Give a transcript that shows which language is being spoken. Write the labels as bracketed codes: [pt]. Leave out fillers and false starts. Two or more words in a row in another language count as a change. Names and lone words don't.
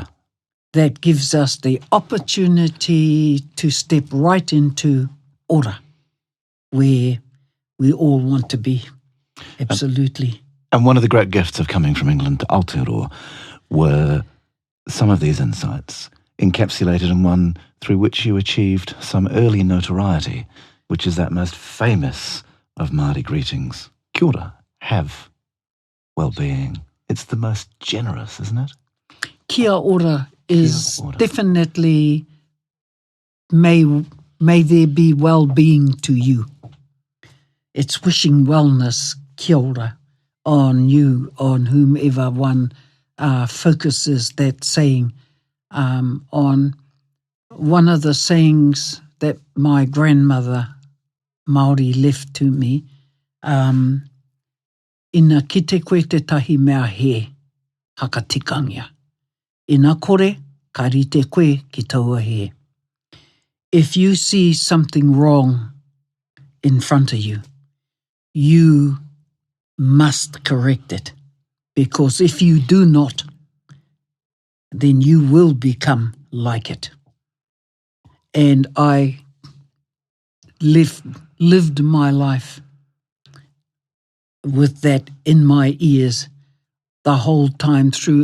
[en] That gives us the opportunity to step right into order, where we all want to be. Absolutely. And one of the great gifts of coming from England to Aotearoa were some of these insights encapsulated in one through which you achieved some early notoriety, which is that most famous of Māori greetings. [mi] Kia ora, [en] have well-being. It's the most generous, isn't it? [mi] Kia ora is Kia ora. [en] Definitely may there be well-being to you. It's wishing wellness, [mi] kia ora. [en] on you, on whomever one focuses that saying on. One of the sayings that my grandmother Māori left to me, [mi] ina kite koe te tahi mea he, hakatikangia. Ina kore, ka rite koe ki taua he. [en] If you see something wrong in front of you, you must correct it. Because if you do not, then you will become like it. And I lived my life with that in my ears the whole time through.